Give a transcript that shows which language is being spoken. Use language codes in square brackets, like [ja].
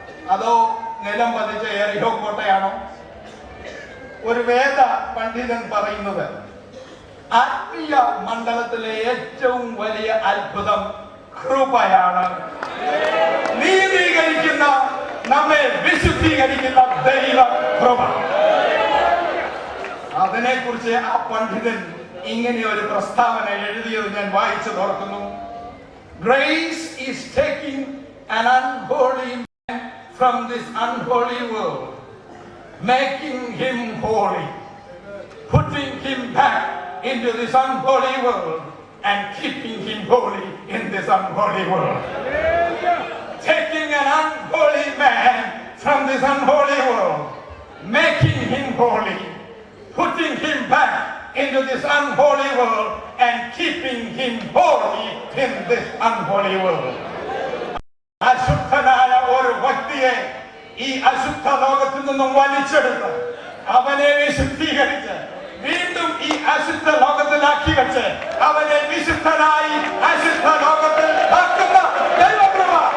[ml] അതോ നിലം പതിച്ച എറിഹോ കോട്ടയാണോ? ഒരു വേദ പണ്ഡിതൻ പറയുന്നത് ആത്മീയ മണ്ഡലത്തിലെ ഏറ്റവും വലിയ അത്ഭുതം കൃപയാണ്. നീതീകരിക്കുന്ന, നമ്മെ വിശുദ്ധീകരിക്കുന്ന ദൈവ കൃപ. അതിനെക്കുറിച്ച് ആ പണ്ഡിതൻ ഇങ്ങനെ ഒരു പ്രസ്താവന എഴുതിയത് ഞാൻ വായിച്ചു ഓർക്കുന്നു. [en] Grace is taking an unholy man from this unholy world, making him holy, putting him back into this unholy world and keeping him holy in this unholy world. Taking an unholy man from this unholy world, making him holy, putting him back into this unholy world and keeping him holy in this unholy world. [ml] അശുദ്ധനായ ഒരു വ്യക്തിയെ ഈ അശുദ്ധ ലോകത്തിൽ നിന്നും വലിച്ചെടുത്ത് അവനെ വിശുദ്ധീകരിച്ച് വീണ്ടും ഈ അശുദ്ധ ലോകത്തിലാക്കി വെച്ച് അവനെ വിശുദ്ധനായി അശുദ്ധ ലോകത്തിൽ ആക്കുന്ന ദൈവകൃപ.